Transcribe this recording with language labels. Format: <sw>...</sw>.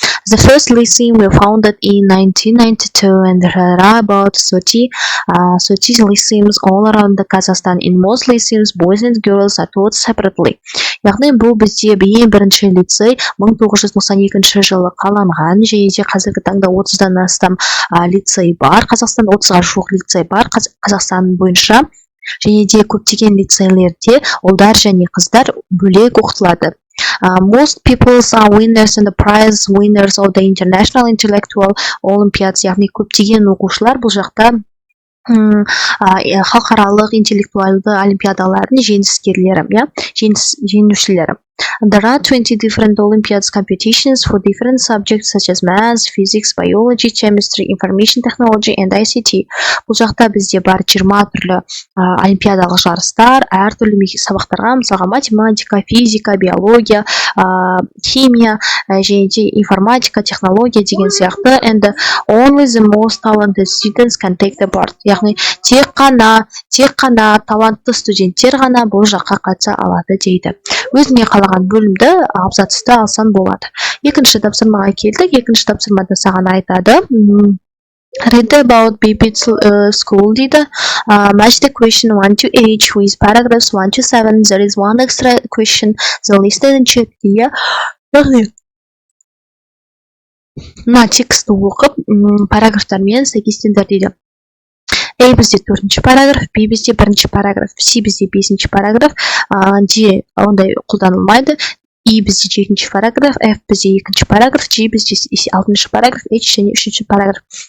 <en>The first lyceum were founded in 1992 and there are about 30 lyceums all around the Kazakhstan. In most lyceums, boys and girls are taught separately.</en> <kk>Яғни бұл бізде ең бірінші лицей 1992 жылы қаланған, және де қазіргі таңда 30-дан астам лицей бар. Қазақстанда 30-ға жуық лицей бар Қазақстан бойынша, және де көптеген лицейлерде ұлдар және қыздар бөлек оқытылады.</kk> <en>Most peoples are winners and the prize winners of the International Intellectual Olympiads.</en> <kk>Яғни көптеген оқушылар бұл жақта халықаралық интеллектуалды олимпиадалардың жеңіскерлері, жеңушілері.</kk> <en>There are 20 different Olympiads competitions for different subjects such as math, physics, biology, chemistry, information technology and ICT.</en> <kk>Бұл жақта бізде бар 20 түрлі олимпиадалық жарыстар, әртүрлі сабақтарға, мысалға математика, физика, биология, химия, және де информатика, технология деген сияқты.</kk> <en>And only the most talented students can take the part.</en> <kk>Яғни тек қана талантты студенттер ғана бұл жаққа қатыса алады дейді. Өзіңе қалаған бөлімді абзацты алсан болады. Екінші тапсырмаға келдік. Екінші тапсырмада саған айтады:</kk> <en>Read about BBIT school</en> <kk>дейді.</kk> <en>Match the question 1 to 8 with paragraphs 1 to 7. There is one extra question. The listed in check дейді.</en> <kk>Мына текстті оқып, параграфтармен сәйкестендір дейді. A бізде 4-ші параграф, B бізде 1-ші параграф, C бізде 5-ші параграф, D ондай қолданылмайды, E бізде 7-ші параграф, F бізде 2-ші параграф, G бізде 6-ші параграф, H және 3-ші параграф.</kk>